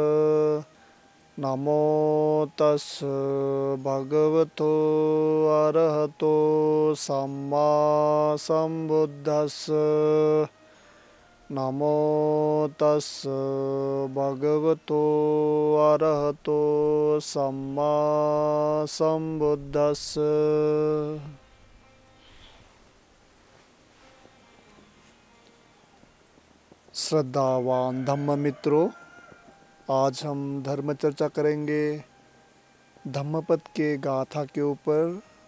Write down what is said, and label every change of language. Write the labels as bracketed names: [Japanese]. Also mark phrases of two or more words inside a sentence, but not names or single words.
[Pali] नमो तस् भगवतो अरहतो सम्मा सम्बुद्धस्स। नमो तस् भगवतो अरहतो सम्मा सम्बुद्धस्स। [Hindi] श्रद्धावान धम्म मित्रों, आज हम धर्म चर्चा करेंगे धम्मपद के गाथा के ऊपर।